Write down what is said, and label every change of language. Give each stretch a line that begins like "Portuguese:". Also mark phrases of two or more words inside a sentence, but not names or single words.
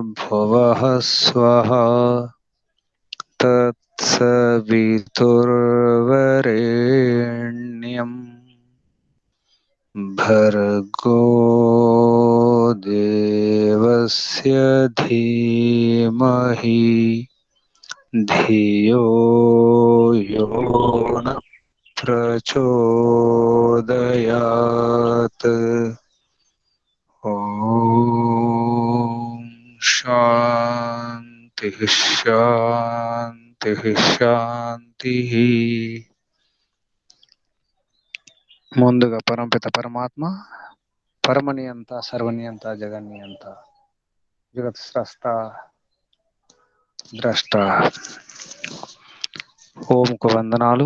Sanskrit: भुवः स्वः तत्सवितुर्वरेण्यं भर्गो देवस्य धीमहि धियो यो न प्रचोदयात्। ओम शांति शांति शांति।
Telugu: ముందుగా పరమపిత పరమాత్మ పరమనియంత సర్వనియంత జగన్నియంత జగత్ స్రష్ట ద్రష్ట ఓంకు వందనాలు.